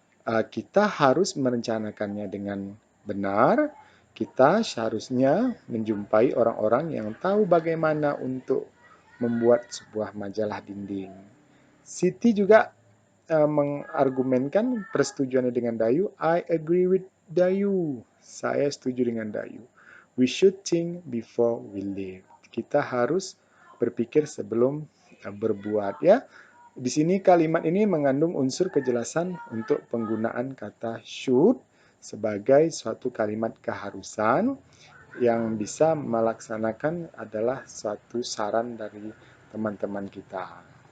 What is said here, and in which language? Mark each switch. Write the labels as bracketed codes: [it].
[id] Kita harus merencanakannya dengan benar. Kita seharusnya menjumpai orang-orang yang tahu bagaimana untuk membuat sebuah majalah dinding. Siti juga mengargumenkan persetujuannya dengan Dayu. [en] I agree with Dayu. [id] Saya setuju dengan Dayu. [en] We should think before we live. [id] Kita harus berpikir sebelum berbuat ya. Di sini kalimat ini mengandung unsur kejelasan untuk penggunaan kata should sebagai suatu kalimat keharusan yang bisa melaksanakan adalah suatu saran dari teman-teman kita.